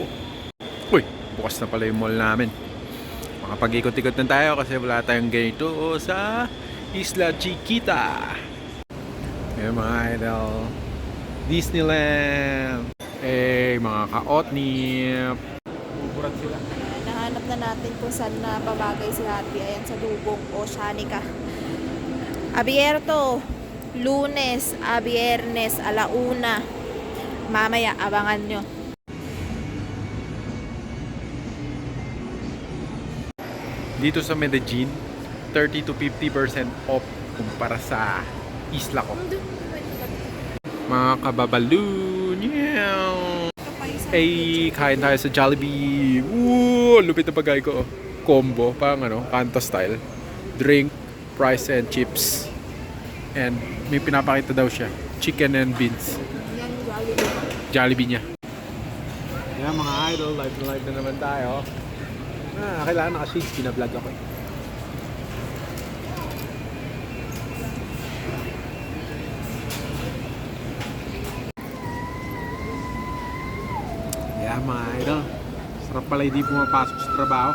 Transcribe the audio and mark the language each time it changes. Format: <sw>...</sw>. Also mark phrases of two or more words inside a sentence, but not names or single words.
<tl>Uy, bukas na pala yung mall namin. Makapag-ikot-ikot na tayo kasi wala tayong ganito sa Isla Chiquita. Ayan mga idol, Disneyland. Mga kaotnip. Buburat sila. Nahanap na natin kung saan na babagay si Happy. Ayan sa Dugong Oceanica.</tl> <es>Abierto Lunes a Biyernes alauna.</es> <tl>Mamaya, abangan nyo. Dito sa Medellin,</tl> <en>30 to 50% off</en> <tl>kumpara sa isla ko. Mga kababaloon. Kain tayo sa Jollibee. Lupit na pagkain ko. Combo, pang kanto style.</tl> <en>Drink, fries and chips.</en> <tl>And may pinapakita daw siya,</tl> <en>chicken and beans.</en> <tl>Jollibee niya. Yan mga idol, live na naman tayo. Kailangan naka-shades, pinablog ako. Yan mga idol, sarap pala hindi pumapasok sa trabaho.</tl>